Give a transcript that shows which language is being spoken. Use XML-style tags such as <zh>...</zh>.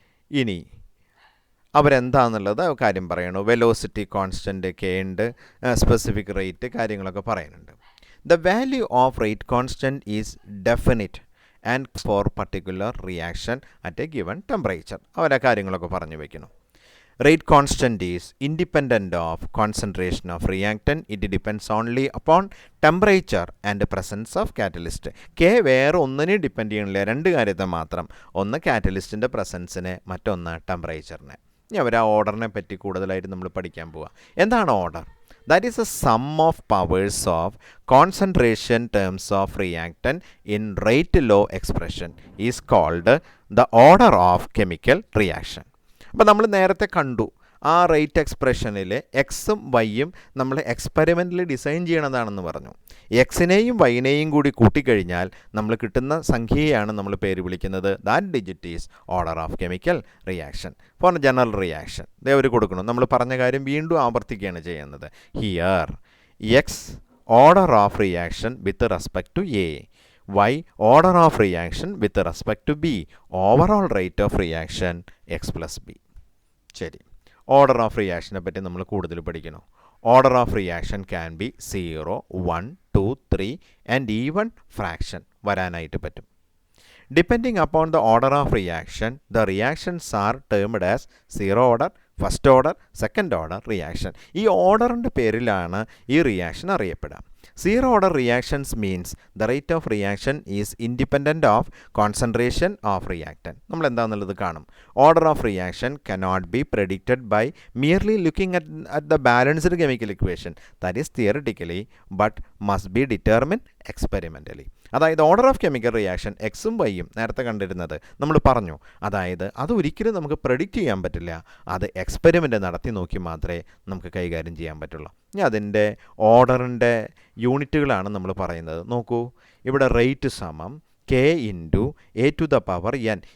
<ml>ഇനി അവരെന്താണെന്നുള്ളത് കാര്യം പറയണു. വെലോസിറ്റി കോൺസ്റ്റൻറ്റ് കെ ഉണ്ട്, സ്പെസിഫിക് റേറ്റ് കാര്യങ്ങളൊക്കെ പറയുന്നുണ്ട്.</ml> <en>The value of rate constant is definite and for particular reaction at a given temperature.</en> <ml>അവരെ കാര്യങ്ങളൊക്കെ പറഞ്ഞു വയ്ക്കുന്നു.</ml> <en>rate constant is independent of concentration of reactant. It depends only upon temperature and presence of catalyst.</en> <ml>K വേറെ ഒന്നിനെ depend ചെയ്യണില്ല, രണ്ട് കാര്യത്തെ മാത്രം. ഒന്ന് കാറ്റലിസ്റ്റിൻ്റെ പ്രസൻസിനെ, മറ്റൊന്ന് ടെമ്പറേച്ചറിനെ. ഇനി അവർ ആ ഓർഡറിനെ പറ്റി കൂടുതലായിട്ട് നമ്മൾ പഠിക്കാൻ പോവുക. എന്താണ് order?</ml> <en>That is a sum of powers of concentration terms of reactant in rate law expression is called the order of chemical reaction.</en> <ml>അപ്പോൾ നമ്മൾ നേരത്തെ കണ്ടു ആ റേറ്റ് എക്സ്പ്രഷനിൽ എക്സും വൈയും നമ്മൾ എക്സ്പെരിമെൻ്റിൽ ഡിസൈൻ ചെയ്യണതാണെന്ന് പറഞ്ഞു. എക്സിനെയും വൈനെയും കൂടി കൂട്ടിക്കഴിഞ്ഞാൽ നമ്മൾ കിട്ടുന്ന സംഖ്യയാണ് നമ്മൾ പേര് വിളിക്കുന്നത്.</ml> <en>That digit is order of chemical reaction for general reaction.</en> <ml>ഇതേ അവർ കൊടുക്കണം. നമ്മൾ പറഞ്ഞ കാര്യം വീണ്ടും ആവർത്തിക്കുകയാണ് ചെയ്യുന്നത്.</ml> <en>Here x order of reaction with respect to a, y order of reaction with respect to b, overall rate of reaction x plus b.</en> <ml>ശരി,</ml> <en>Order of റിയാക്ഷനെ പറ്റി നമ്മൾ കൂടുതൽ പഠിക്കണം. Order of reaction can be 0, 1, 2, 3 and even fraction</en> <ml>വരാനായിട്ട് പറ്റും.</ml> <en>Depending upon the order of reaction the reactions are termed as zero order, first order, second order reaction.</en> <ml>ഈ ഓർഡറിൻ്റെ പേരിലാണ് ഈ reaction അറിയപ്പെടുക.</ml> <en>Zero order reactions means the rate of reaction is independent of concentration of reactant.</en> <ml>നമ്മൾ എന്താണെന്നുള്ളത് കാണും.</ml> <en>Order of reaction cannot be predicted by merely looking at the balanced chemical equation, that is theoretically, but must be determined experimentally.</en> <ml>അതായത് order of chemical reaction എക്സും വൈയും നേരത്തെ കണ്ടിരുന്നത് നമ്മൾ പറഞ്ഞു. അതായത് അത് ഒരിക്കലും നമുക്ക് പ്രെഡിക്റ്റ് ചെയ്യാൻ പറ്റില്ല. അത് എക്സ്പെരിമെൻ്റ് നടത്തി നോക്കി മാത്രമേ നമുക്ക് കൈകാര്യം ചെയ്യാൻ പറ്റുള്ളൂ. ഇനി അതിൻ്റെ ഓർഡറിൻ്റെ യൂണിറ്റുകളാണ് നമ്മൾ പറയുന്നത്. നോക്കൂ, ഇവിടെ റേറ്റ് സമം K into A to the power N.</ml>